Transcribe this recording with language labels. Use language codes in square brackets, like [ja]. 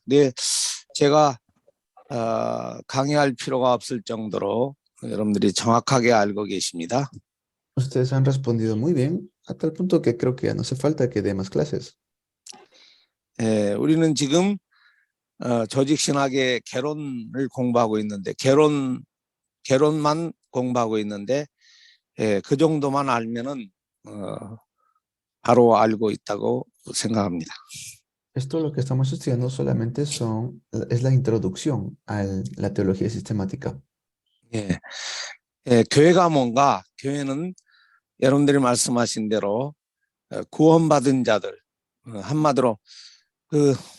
[ko] 근데 제가 강의할 필요가 없을 정도로 여러분들이 정확하게 알고 계십니다. [es] Ustedes han respondido muy bien, a tal punto que creo que ya no hace falta que dé más clases. [ko] 우리는 지금 조직 신학의 개론을 공부하고 있는데 개론만 공부하고 있는데 그 정도만 알면은 바로 알고 있다고 생각합니다. [es] Esto lo que estamos estudiando solamente es la introducción a la teología sistemática. [ko] 예, 교회가 뭔가 교회는 여러분들이 말씀하신 대로 구원받은 자들 한마디로 그